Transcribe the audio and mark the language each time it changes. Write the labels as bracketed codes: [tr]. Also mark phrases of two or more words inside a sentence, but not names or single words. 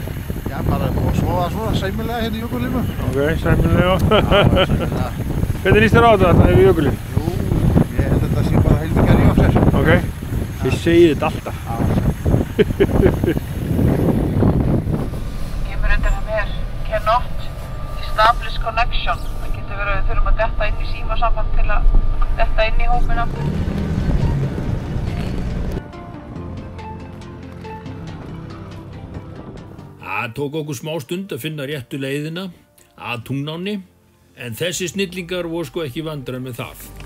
[is] Já, bara búið að sofa svona sæmilega hérna í jökulinu. Ok, sæmilega. Já, sæmilega. Hvernig líst þér á þetta yfir jökulinn? Jú, ég held að þetta sé bara heilmikið að rífa af sér. Ok, þið segið þetta alltaf. Kemur undir það mér, [en] cannot establish connection. [is] Það getur verið að við þurfum að detta inn í símasamband til að detta inn í hópinn aftur. Það tók okkur smá stund að finna réttu leiðina að Tungnáni, en þessi snillingar voru sko ekki vandræð með það.